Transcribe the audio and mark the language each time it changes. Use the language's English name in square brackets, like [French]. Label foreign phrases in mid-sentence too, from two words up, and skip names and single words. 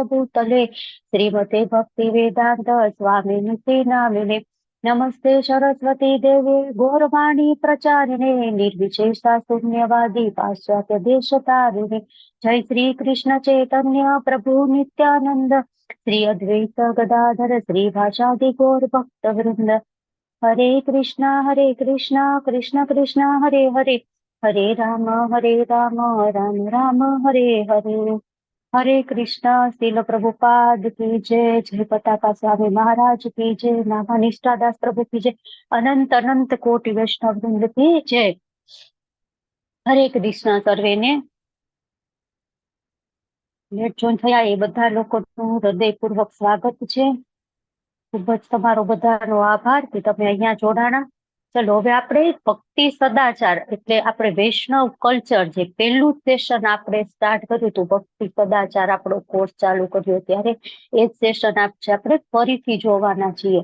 [Sanskrit] भूतले श्रीमते भक्तिवेदान्त स्वामिनिते नामिने नमस्ते सरस्वती देवे गौरवाणी प्रचारिणे निर्विशेषा शून्यवादी पाश्चात्य देशतारिणे जय श्री कृष्ण चैतन्य प्रभु नित्यानंद श्री अद्वैत गदाधर श्रीवासादि गौर भक्त वृंद. हरे कृष्णा कृष्ण कृष्ण हरे हरे हरे राम राम राम हरे हरे. [Hindi] हरे कृष्णा. श्रील प्रभुपाद की जय. जय पताका स्वामी महाराज की जय. नामानिष्ठादास प्रभु की जय. अनंत अनंत कोटि वैष्णव वृंद की जय. हरे कृष्णा. [Gujarati] सर्वेने [English] late join [Gujarati] થયા એ બધા લોકોનું હૃદયપૂર્વક સ્વાગત છે. ખૂબ જ તમારો બધાનો આભાર કે તમે અહીંયા જોડાણા. ચલો, હવે આપણે ભક્તિ સદાચાર એટલે આપણે વૈષ્ણવ કલ્ચર, જે પહેલું સેશન આપણે સ્ટાર્ટ કર્યું હતું, ભક્તિ સદાચાર આપણો કોર્સ ચાલુ કર્યો ત્યારે એ જ સેશન આપણે ફરીથી જોવાના છીએ.